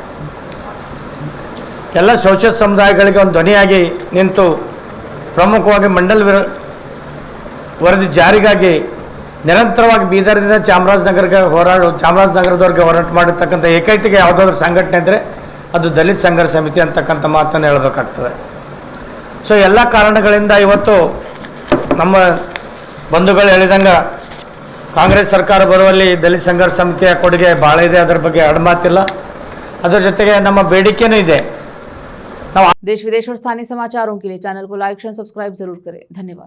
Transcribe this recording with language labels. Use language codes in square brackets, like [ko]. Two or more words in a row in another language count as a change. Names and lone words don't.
[kn] ಎಲ್ಲ ಶೋಷಿತ ಸಮುದಾಯಗಳಿಗೆ ಒಂದು ಧ್ವನಿಯಾಗಿ ನಿಂತು ಪ್ರಮುಖವಾಗಿ ಮಂಡಲ್ ವರದಿ ಜಾರಿಗಾಗಿ ನಿರಂತರವಾಗಿ ಬೀದರ್ದಿಂದ ಚಾಮರಾಜನಗರದವರೆಗೆ ಹೋರಾಟ ಮಾಡಿರ್ತಕ್ಕಂಥ ಏಕೈಕ ಯಾವುದಾದ್ರೂ ಸಂಘಟನೆ ಇದ್ದರೆ ಅದು ದಲಿತ ಸಂಘರ್ಷ ಸಮಿತಿ ಅಂತಕ್ಕಂಥ ಮಾತನ್ನು ಹೇಳಬೇಕಾಗ್ತದೆ। ಸೊ ಎಲ್ಲ ಕಾರಣಗಳಿಂದ ಇವತ್ತು ನಮ್ಮ ಬಂಧುಗಳು ಹೇಳಿದಂಗೆ ಕಾಂಗ್ರೆಸ್ ಸರ್ಕಾರ ಬರುವಲ್ಲಿ ದಲಿತ ಸಂಘರ್ಷ ಸಮಿತಿಯ ಕೊಡುಗೆ ಭಾಳ ಇದೆ, ಅದರ ಬಗ್ಗೆ ಎರಡು ಮಾತಿಲ್ಲ। ಅದರ ಜೊತೆಗೆ ನಮ್ಮ ಬೇಡಿಕೆನೂ ಇದೆ। [hi] देश विदेश और स्थानीय समाचारों के लिए चैनल को लाइक, शेयर, सब्सक्राइब जरूर करें। धन्यवाद।